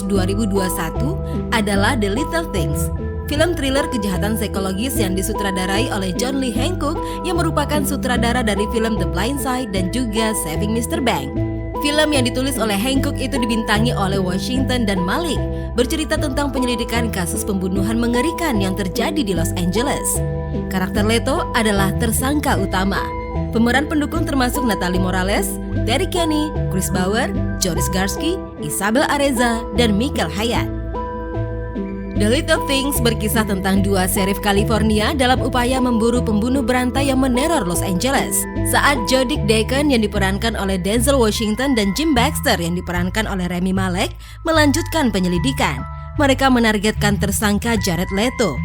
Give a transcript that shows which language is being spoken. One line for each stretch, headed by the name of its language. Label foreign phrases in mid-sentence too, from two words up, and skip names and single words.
Indonesian: 2021 adalah The Little Things. Film thriller kejahatan psikologis yang disutradarai oleh John Lee Hancock yang merupakan sutradara dari film The Blind Side dan juga Saving Mr. Banks. Film yang ditulis oleh Hancock itu dibintangi oleh Washington dan Malik, bercerita tentang penyelidikan kasus pembunuhan mengerikan yang terjadi di Los Angeles. Karakter Leto adalah tersangka utama. Pemeran pendukung termasuk Natalie Morales, Terry Kinney, Chris Bauer, Joris Garski, Isabel Areza, dan Michael Hyatt. The Little Things berkisah tentang dua sheriff California dalam upaya memburu pembunuh berantai yang meneror Los Angeles. Saat Jodie Deacon yang diperankan oleh Denzel Washington dan Jim Baxter yang diperankan oleh Rami Malek melanjutkan penyelidikan, mereka menargetkan tersangka Jared Leto.